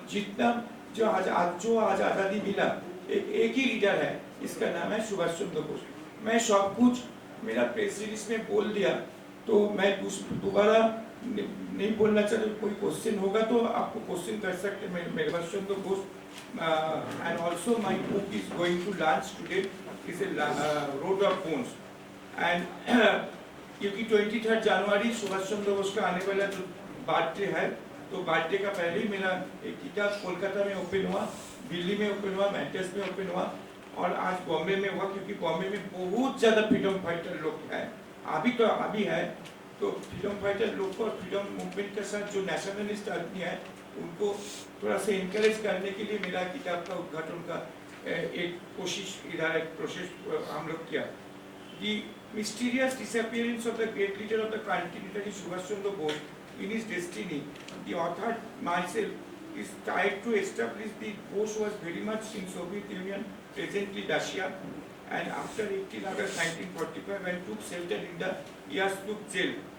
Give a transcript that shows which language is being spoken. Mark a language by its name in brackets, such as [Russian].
[Hindi] जितना जो आज आज़ादी मिला, एक ही लीडर है, इसका नाम है सुभाष चंद्र बोस। मैं सब कुछ मेरा प्रेस रिलीज में बोल दिया, तो मैं दोबारा नहीं बोलना चाहता। कोई क्वेश्चन होगा तो आपको क्वेश्चन कर सकते हैं। मेरे [English] Subhash Chandra Bose and also my book is going to launch today. Is a Road of Bones, and [Hindi] क्योंकि 23 जनवरी सुभाष चंद्र बोस का आने वाला जो बर्थडे है, तो बर्थडे का पहले ही मेरा एक किताब कोलकाता में ओपन हुआ, दिल्ली में ओपन हुआ, मैड्रास में ओपन हुआ और आज बॉम्बे में हुआ। क्योंकि बॉम्बे में बहुत ज़्यादा फ्रीडम फाइटर लोग हैं, अभी है, तो फ्रीडम फाइटर लोग को, फ्रीडम मूवमेंट के साथ जो नेशनलिस्ट आदमी है उनको थोड़ा सा इनकरेज करने के लिए मेरा किताब का उद्घाटन का एक कोशिश, इधर एक प्रोसेस हम लोग किया। [English] The mysterious disappearance of the great leader of the country, Subhash Chandra Bose, in his destiny, the author myself is tried to establish the Bose was very much in Soviet Union, presently Russia, and after 18 August 1945 when took shelter in the Yasluk jail